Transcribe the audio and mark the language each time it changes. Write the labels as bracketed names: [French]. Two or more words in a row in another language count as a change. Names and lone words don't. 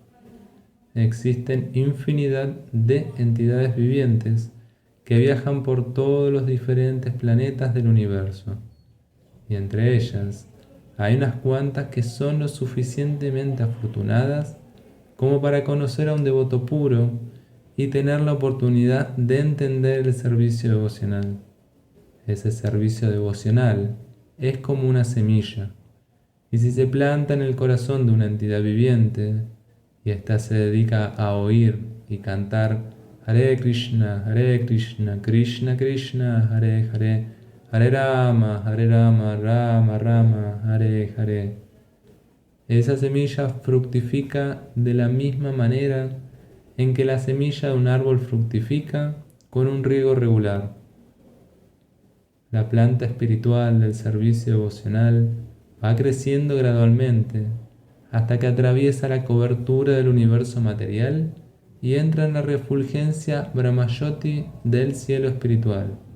[Spanish] Existen infinidad de entidades vivientes que viajan por todos los diferentes planetas del universo, y entre ellas hay unas cuantas que son lo suficientemente afortunadas como para conocer a un devoto puro y tener la oportunidad de entender el servicio devocional. Ese servicio devocional es como una semilla, y si se planta en el corazón de una entidad viviente, y ésta se dedica a oír y cantar [Sanskrit] Hare Krishna, Krishna Krishna, Hare Hare, Hare Rama, Rama Rama, Hare Hare. [Spanish] Esa semilla fructifica de la misma manera en que la semilla de un árbol fructifica con un riego regular. La planta espiritual del servicio devocional va creciendo gradualmente hasta que atraviesa la cobertura del universo material y entra en la refulgencia Brahmayoti del cielo espiritual.